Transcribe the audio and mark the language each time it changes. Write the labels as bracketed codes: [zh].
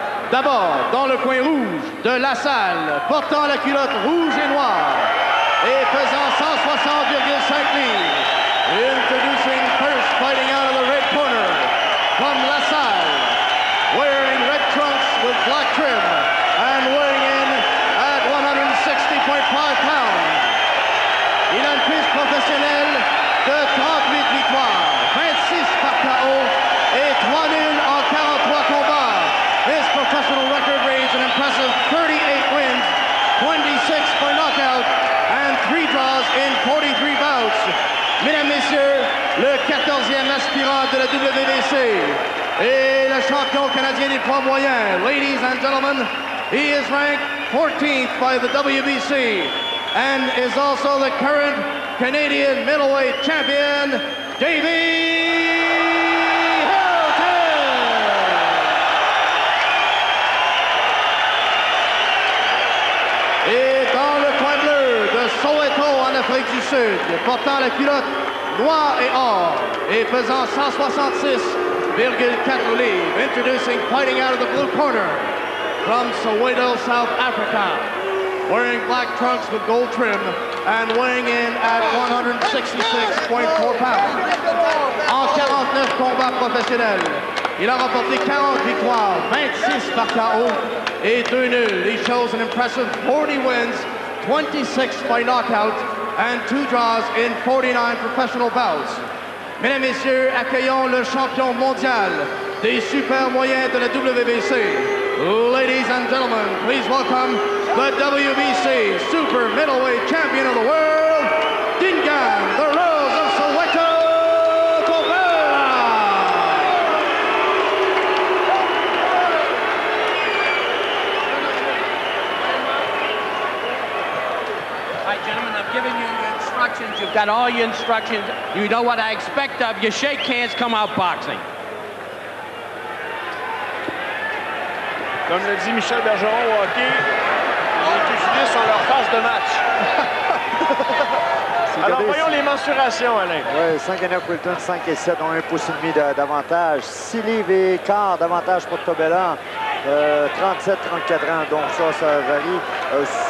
[fr] D'abord, dans le coin rouge de la salle, portant la culotte rouge et noire et pesant 160,5 livres, [en] introducing first, fighting out of the red corner from La Salle, wearing red trunks with black trim and weighing in at 160.5 pounds. [fr] Il a une fiche professionnelle de 38 victoires, 26 par KO et 3 nuls en 43 combats. [en] His professional record reads an impressive 38 wins, 26 by knockout, and 3 draws in 43 [fr] Mesdames, Messieurs, le 14e aspirant de la WBC et le champion canadien des poids moyens. [en] Ladies and gentlemen, he is ranked 14th by the WBC and is also the current Canadian middleweight champion, Davey Hamilton. [fr] Et dans le coin bleu de Soweto en Afrique du Sud, portant la culotte noir et or et pesant 166,4 livres, [en] introducing fighting out of the blue corner from Soweto, South Africa, wearing black trunks with gold trim and weighing in at 166.4 pounds. [fr] En 49 combats professionnels, il a remporté 40 victoires, 26 par KO et 2 nuls. [en] He shows an impressive 40 wins, 26 by knockout and 2 draws in 49 professional bouts. [fr] Mesdames, Messieurs, accueillons le champion mondial des super moyens de la WBC. [en] Ladies and gentlemen, please welcome the WBC Super Middleweight Champion of the World, Dingaan, the Rose of Soweto, Tobela. Hi, gentlemen, I've given you your instructions. You've got all your instructions. You know what I expect of you. Shake hands, come out boxing. [fr] Comme le dit Michel Bergeron au hockey, les pugilistes ont leur phase de match. Alors, voyons les mensurations, Alain. Oui, 5 et 9, Wilton, 5 et 7 ont 1,5 pouce d'avantage. 6 livres et quart d'avantage pour Tobela. 37-34 ans, donc ça varie.